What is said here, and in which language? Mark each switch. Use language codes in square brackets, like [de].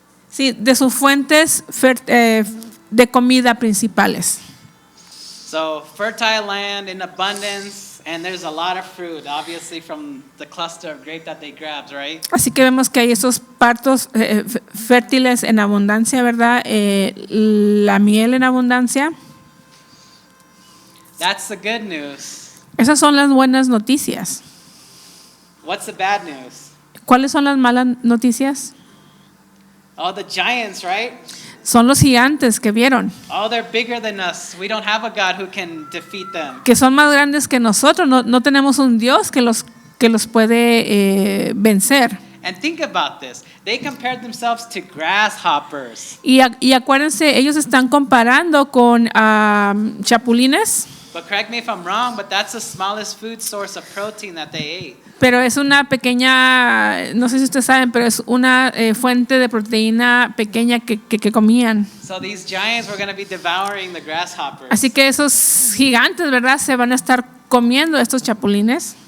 [es] Sí, de sus fuentes de comida principales. [en] So fertile land in abundance, and there's a lot of fruit, obviously from the cluster of grape that they grabbed, right? [es] Así que vemos que hay esos partos fértiles en abundancia, ¿verdad? La miel en abundancia. [en] That's the good news. [es] Esas son las buenas noticias. [en] What's the bad news? [es] ¿Cuáles son las malas noticias? [en] Oh, the giants, right? [es] Son los gigantes que vieron, [en] Oh, they're bigger than us. We don't have a God who can defeat them. [es] que son más grandes que nosotros. No tenemos un Dios que los puede vencer. [en] And think about this. They compared themselves to grasshoppers. [es] Y acuérdense, ellos están comparando con chapulines, [en] But correct me if I'm wrong, but that's the smallest food source of protein that they ate. [es] pero es una pequeña, no sé si ustedes saben, pero es una fuente de proteína pequeña que comían. [en] So these giants were going to be devouring the grasshoppers. [es] Así que esos gigantes, ¿verdad?, se van a estar comiendo estos chapulines.